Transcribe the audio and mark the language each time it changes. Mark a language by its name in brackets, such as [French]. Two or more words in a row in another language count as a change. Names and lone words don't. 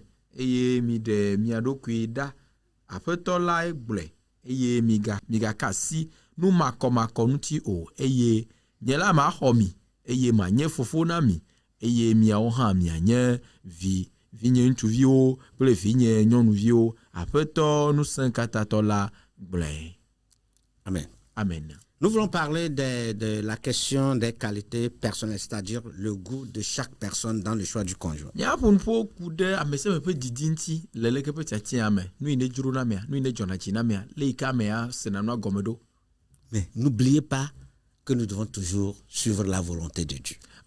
[Ewe] Eye mi de miaɖokui da aƒetɔ la gblɔe eye migakasi nu makɔmakɔ ŋuti o eye nye la maxɔ mi eye manye fofo na mi eye miawo hã mianye vinye ŋutsuviwo kple vinye nyɔnuviwo aƒetɔ ŋusẽkatãtɔ la gblɔe. Amen. Amen. [French] Nous voulons parler de la question des qualités personnelles, c'est-à-dire le goût de chaque personne dans le choix du conjoint. Mais n'oubliez pas que nous devons toujours suivre la volonté de Dieu.